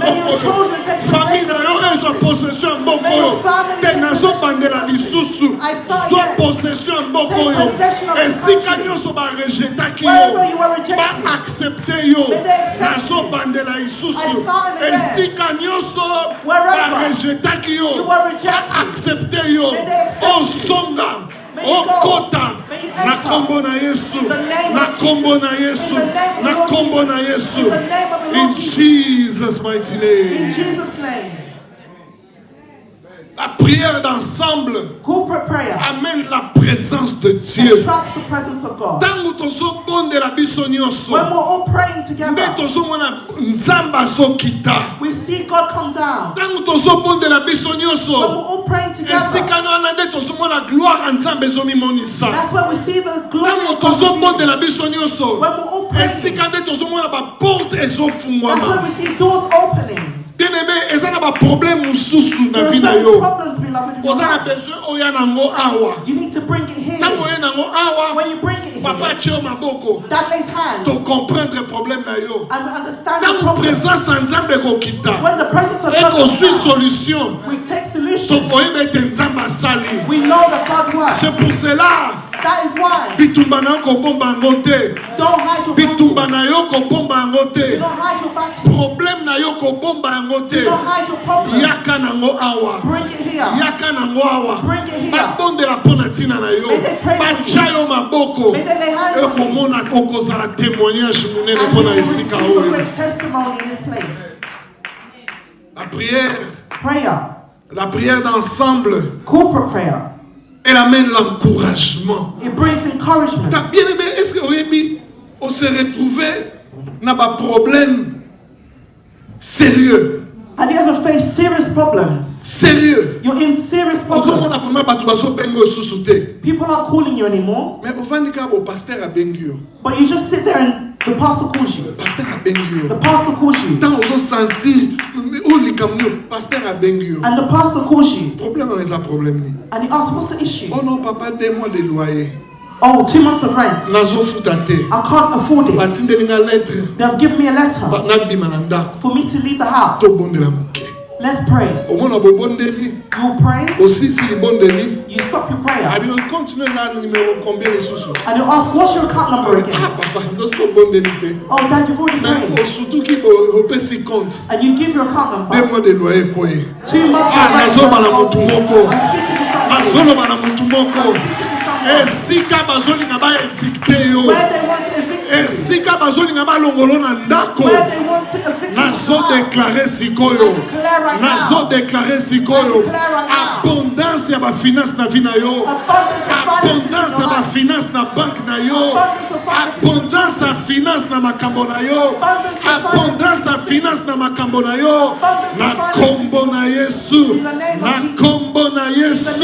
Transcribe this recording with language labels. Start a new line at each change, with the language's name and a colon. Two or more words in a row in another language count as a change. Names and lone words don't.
English: May
Lingala: mboko
English: your
Lingala: yo.
English: children take
Lingala: Famille na
English: possession.
Lingala: yo ezwa possession ya mboko
English: May
Lingala: yo.
English: your family
Lingala: Te
English: take
Lingala: nazo
English: possession.
Lingala: bandela lisusu.
English: I start
French: Soit
English: here.
Lingala: possession ya mboko
English: Take
Lingala: yo.
English: possession of this
Lingala: Esika
English: country.
Lingala: nyonso barejetaki
English: Wherever
Lingala: yo.
English: you were rejected.
Lingala: Ba accepte yo.
English: May they accept
Lingala: Nazo
English: you.
Lingala: bandela
English: I
Lingala: lisusu.
English: start again.
Lingala: Esika nyonso
English: Wherever
Lingala: barejetaki yo.
English: you were rejected.
Lingala: Accepte yo.
English: May they accept you.
Lingala: Ozonga.
English: May you go.
Lingala: Okota.
English: May you
Lingala: Na
English: enter.
Lingala: kombo na Yesu.
English: In the name
Lingala: Na
English: of
Lingala: kombo
English: Jesus.
Lingala: na Yesu.
English: In the name of
Lingala: Na
English: the Lord
Lingala: kombo na
English: Jesus.
Lingala: Yesu.
English: In the name of the In Lord Jesus. Jesus' mighty In name. Jesus' name.
French: La prière d'ensemble
English: Corporate prayer
French: amène la présence de Dieu.
English: attracts the presence of God.
Lingala: Tango tozobondela biso nyonso.
English: When we're all praying together,
Lingala: Nde tozomona Nzambe azokita.
English: we see God come down.
Lingala: Tango tozobondela biso
English: When
Lingala: nyonso.
English: we're all praying together,
Lingala: Esika wana nde tozomona gloire ya Nzambe ezomimonisa.
English: that's when we see the glory
Lingala: Tango
English: of God.
Lingala: tozobondela biso nyonso.
English: When we're all praying,
Lingala: Esika nde tozomona baporte
English: that's when
Lingala: ezofungwama.
English: we see doors opening.
Lingala: Bien-aimé, eza na baproblème mosusu na
English: There
Lingala: vie
English: are
Lingala: na
English: certain
Lingala: yo.
English: problems, beloved, in your
Lingala: Oza na
English: life.
Lingala: besoin oya nango awa.
English: You need to bring it here.
Lingala: Ntango oye nango awa,
English: When you bring it
Lingala: papa
English: here,
Lingala: atie yo maboko.
English: that lays hands
Lingala: To
French: comprendre problème
Lingala: na yo.
English: and understand the
Lingala: Ntango
English: problem.
Lingala: présence ya Nzambe ekokita.
English: When the presence of God comes
Lingala: Ekozwi
English: down,
Lingala: solution.
English: we take solution.
Lingala: Tokoyeba ete Nzambe asali.
English: We know that God works.
French: C'est pour cela
English: That is why.
Lingala: bitumba na yo kobomba yango te.
English: Don't hide your
Lingala: Bitumba
English: battle.
Lingala: na yo kobomba yango te.
English: Don't hide your battle.
Lingala: Problème na yo kobomba yango te.
English: Don't hide your problem.
Lingala: Yaka nango awa.
English: Bring it here.
Lingala: Yaka nango awa.
English: Bring it here.
Lingala: Babondela mpo na ntina na yo.
English: May they pray for you.
Lingala: Batya yo maboko.
English: May they lay hands on you.
Lingala: Ekomona okozala témoignage monene
English: And
Lingala: mpo
English: you
Lingala: na
English: will
Lingala: esika
English: receive a
Lingala: oyo.
English: great testimony in this place.
French: La prière,
English: Prayer.
French: la prière d'ensemble,
English: Corporate prayer.
French: elle amène l'encouragement.
English: It brings encouragement.
French: T'as bien aimé, est-ce que oyebi, on s'est retrouvé dans un problème sérieux?
English: Have you ever faced serious problems?
French: Sérieux.
English: You're in serious
Lingala: Okomona
English: problems.
Lingala: vraiment bato bazobenga osusu te.
English: People aren't calling you anymore,
Lingala: Mais ovandi kaka bo pasteur abengi yo.
English: but you just sit there and the pastor calls you.
Lingala: Pasteur abengi
English: The
Lingala: yo.
English: pastor calls you.
Lingala: Tant ozosentir olikamni yo, pasteur abengi yo.
English: And the pastor calls you.
Lingala: Problème eza problème ni.
English: And he asks, what's the issue?
French: Oh non papa, 2 mois de loyer.
English: Oh, 2 months of rent.
Lingala: Nazofuta te.
English: I can't afford it.
Lingala: Batindeli nga lettre.
English: They have given me a letter
Lingala: Nabima na ndako.
English: for me to leave the house.
Lingala: Tobondela moke.
English: Let's pray.
Lingala: Omona bobondeli.
English: You'll pray.
Lingala: Osisi libondeli.
English: You stop your prayer.
Lingala: Abino continue na
French: numéro combien
Lingala: lisusu.
English: And you'll ask, what's your account number Ah again?
Lingala: papa, ndosi obondeli te.
English: Oh, Dad, you've already
French: Mais
English: prayed.
Lingala: surtout ki opesi compte.
English: And you give your account
French: 2
English: number.
French: mois de loyer koye.
English: 2 months Ah, of rent.
Lingala: nazoba na motu moko.
English: I'm speaking to somebody.
Lingala: Azoloba na mutu moko.
English: I'm speaking to someone.
Lingala: Esika bazolinga ba evicte yo.
English: Where they want to evict you.
Lingala: Esika bazolinga ba longolo na ndako.
English: Where they want to evict you.
Lingala: Nazo
English: from the house.
Lingala: déclarer sikoyo.
English: I declare right
Lingala: Nazo
English: now.
Lingala: déclarer sikoyo.
English: I declare right now.
Lingala: Abondance ya ba finance na vie na yo. Abondance ya ba finance na banque na yo. Abondance ya finance na makambo na yo. Abondance ya finance na makambo na yo. Na kombo na Yesu. Na kombo na
English: In the
Lingala: Yesu.
English: name of Jesus.